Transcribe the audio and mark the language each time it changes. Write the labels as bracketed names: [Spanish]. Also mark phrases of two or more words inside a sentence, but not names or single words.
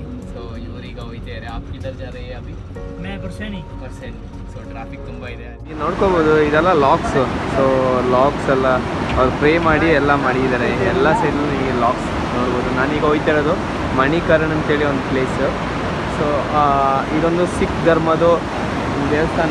[Kannada] ಸೊ ಇವರೀಗ ಹೋಗ್ತಾ ಇದ್ದಾರೆ. [Hindi] आप किधर जा रहे हैं अभी? मैं परसैडी. [Kannada] ಸೊ ಟ್ರಾಫಿಕ್ ತುಂಬ ಇದೆ. ನೀವು ನೋಡ್ಕೋಬೋದು, ಇದೆಲ್ಲ ಲಾಕ್ಸು. ಸೊ ಲಾಕ್ಸ್ ಎಲ್ಲ ಅವ್ರು ಪ್ರೇ ಮಾಡಿ ಎಲ್ಲ ಮಾಡಿದ್ದಾರೆ. ಎಲ್ಲ ಸೈಡಲ್ಲೂ ಈ ಲಾಕ್ಸ್ ನೋಡ್ಬೋದು. ನಾನೀಗ ಹೋಗ್ತಾ ಇರೋದು ಮಣಿಕರಣ್ ಅಂತೇಳಿ ಒಂದು ಪ್ಲೇಸು. ಸೊ ಇದೊಂದು ಸಿಖ್ ಧರ್ಮದ ದೇವಸ್ಥಾನ.